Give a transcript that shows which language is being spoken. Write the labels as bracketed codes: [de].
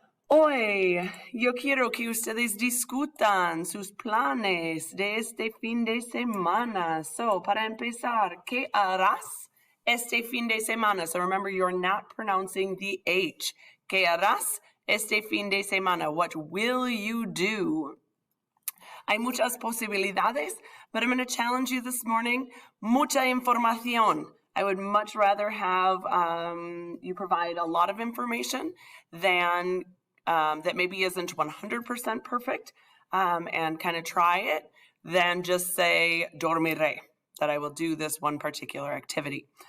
[es] Hoy yo quiero que ustedes discutan sus planes de este fin de semana. So, para empezar, ¿qué harás este fin de semana? [en] So remember, you're not pronouncing the H. [es] ¿Qué harás este fin de semana? [en] What will you do? [es] Hay muchas posibilidades, [en] but I'm going to challenge you this morning. [es] Mucha información. [en] I would much rather have you provide a lot of information than that maybe isn't 100% perfect and kind of try it, than just say dormiré, that I will do this one particular activity.